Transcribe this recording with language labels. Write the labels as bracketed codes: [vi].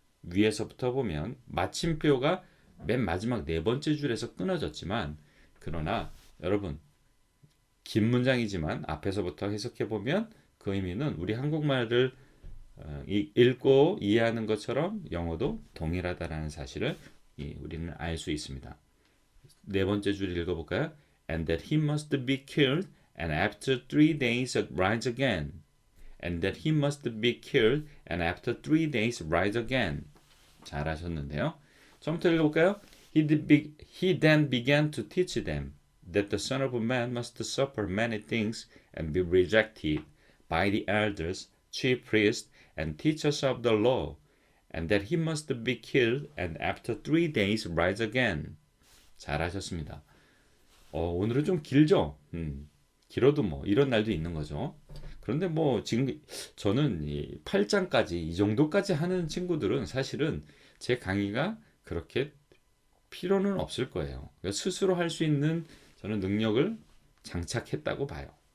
[ko] 위에서부터 보면 마침표가 맨 마지막 네 번째 줄에서 끊어졌지만 그러나 여러분 긴 문장이지만 앞에서부터 해석해 보면 그 의미는 우리 한국말을 읽고 이해하는 것처럼 영어도 동일하다라는 사실을 우리는 알 수 있습니다. 네 번째 줄 읽어볼까요? [en] And that he must be killed and after 3 days rise again. And that he must be killed and after 3 days rise again. [ko] 잘하셨는데요. 처음부터 읽어볼까요? [en] He then began to teach them that the Son of Man must suffer many things and be rejected by the elders, chief priests, and teachers of the law, and that he must be killed and after 3 days rise again. [ko] 잘하셨습니다. 오늘은 좀 길죠? 길어도 뭐 이런 날도 있는 거죠. 그런데 뭐 지금 저는 이 8장까지 이 정도까지 하는 친구들은 사실은 제 강의가 그렇게 필요는 없을 거예요. 스스로 할 수 있는 저는 능력을 장착했다고 봐요.